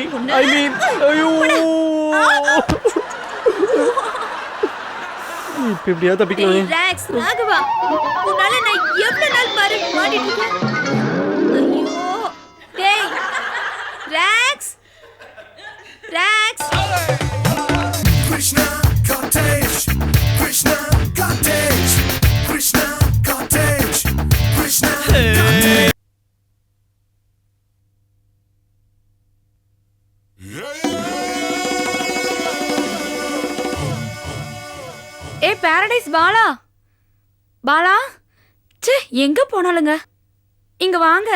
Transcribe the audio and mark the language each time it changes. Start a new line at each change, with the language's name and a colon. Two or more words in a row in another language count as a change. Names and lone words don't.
English: I mean,
Tamil: ஐயோ, இப்படியா தப்பிக்கலாம்? ரிலாக்ஸ் ராகவா, உன்னால நான் எவ்வளவு நாள் பாரு மாட்டிட்டு இருக்கேன். ஐயோ டேய் ராக்ஸ் ராக்ஸ். Krishna cottage, Krishna cottage, Krishna cottage, Krishna cottage. ஏ பாரடைஸ் பாலா, பாலா, ச்சே எங்க போனாலுங்க. இங்க வாங்க,